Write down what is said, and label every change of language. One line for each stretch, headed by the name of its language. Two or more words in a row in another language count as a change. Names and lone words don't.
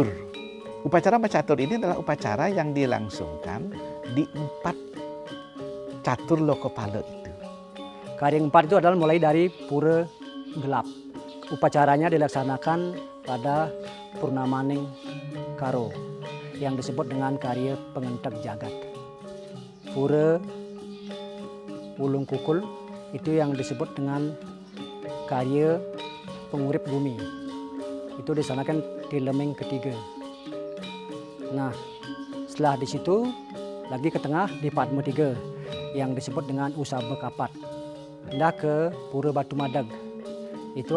Indonesian: Upacara mecatur ini adalah upacara yang dilangsungkan di 4 catur lokopala itu. Karya 4 itu adalah mulai dari Pura Gelap. Upacaranya dilaksanakan pada Purnamaning Karo yang disebut dengan karya pengentek jagat. Pura Ulung Kukul itu yang disebut dengan karya pengurip bumi. Itu disanakan di Lemeng ketiga. Nah, setelah di situ lagi ke tengah di Padma 3 yang disebut dengan Usabe Kapat. Pindah ke Pura Batu Madag.